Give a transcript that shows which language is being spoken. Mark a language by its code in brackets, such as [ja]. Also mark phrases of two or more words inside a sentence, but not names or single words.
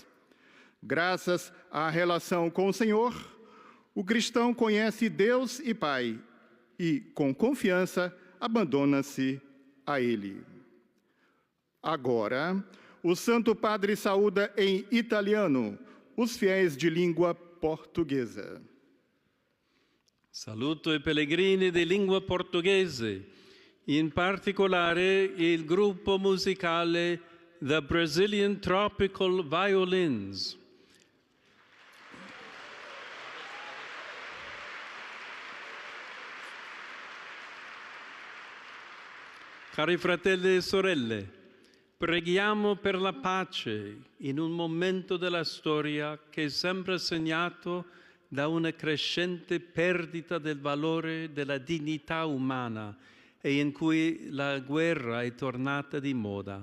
[pt] Graças à relação com o Senhor, o cristão conhece Deus e Pai e, com confiança, abandona-se a Ele. Agora, o Santo Padre saúda em italiano os fiéis de língua portuguesa. [it] Saluto i pellegrini di lingua portoghese, in particolare il gruppo musicale The Brazilian Tropical Violins. Cari fratelli e sorelle, preghiamo per la pace in un momento della storia che è sempre segnato da una crescente perdita del valore della dignità umana e in cui la guerra è tornata di moda.